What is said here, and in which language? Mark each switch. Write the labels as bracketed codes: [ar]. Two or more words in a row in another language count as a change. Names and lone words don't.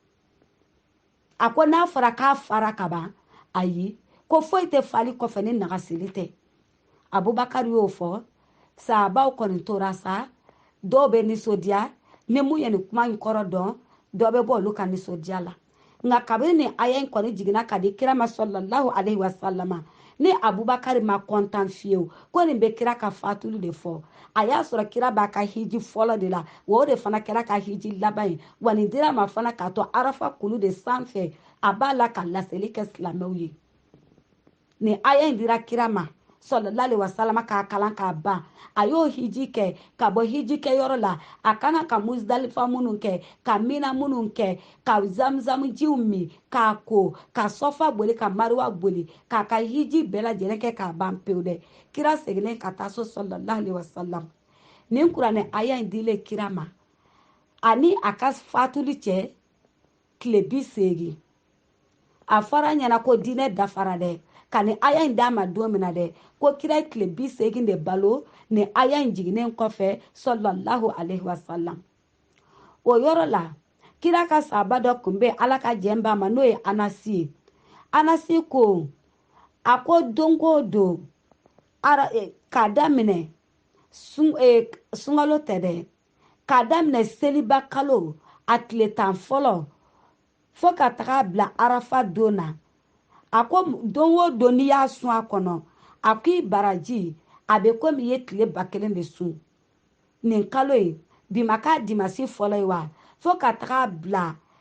[bm] a ko n'a fɔra k'a fara ka ban ayi ko foyi tɛ fali kɔfɛ ni nagaseli tɛ Abubakar y'o fɔ sahabaw kɔni tora sa dɔw bɛ nisɔndiya ni mun ye nin kuma in kɔrɔ dɔn dɔ bɛ bɔ olu ka nisɔndiya la nka kabini nin aya in kɔni jiginna ka di kira ma [ar] صلى الله عليه وسلم [bm] ni Abubakar ma kɔntan fiyewu ko nin bɛ kira ka fatuli de fɔ a y'a sɔrɔ kira b'a ka hiji fɔlɔ de la wa o de fana kɛra ka hiji laban ye wa nin dira ma fana k'a to arafa kulu de sanfɛ a b'a la ka laseli kɛ silamɛw ye nin aya in dira kira ma [ar] صلى الله عليه [bm] wasallam k'a kalan k'a ban a y'o hiji kɛ ka bɔ hiji kɛyɔrɔ la a kana ka Muzdalifa minnu kɛ ka Mina minnu kɛ ka Zamzam jiw min k'a ko ka Sɔfa boli ka Mariwa boli k'a ka hiji bɛɛ lajɛlen kɛ k'a ban pewu dɛ kira seginnen ka taa so [ar] صلى الله عليه وسلم [bm] nin kuranɛ aya in dilen kira ma ani a ka fatuli cɛ tile 80 a fɔra ɲɛna ko diinɛ dafara dɛ ka nin aya in d'a ma don min na dɛ ko kira ye tile 80 de balo nin aya in jiginnen kɔfɛ [ar] صلى الله عليه وسلم [bm] o yɔrɔ la kira ka sahaba dɔ tun bɛ Ala ka jɛn b'a ma n'o ye Anasi ye Anasi ko a ko don o don k'a daminɛ sunkalo tɛ dɛ k'a daminɛ seliba kalo a tile 10 fɔlɔ fo ka taga bila Arafa don na a ko don o don n'i y'a sun a kɔnɔ a ko i baraji a bɛ komi i ye tile 1000 de sun nin kalo ye bi ma k'a dimasi fɔlɔ ye wa fo ka taga bila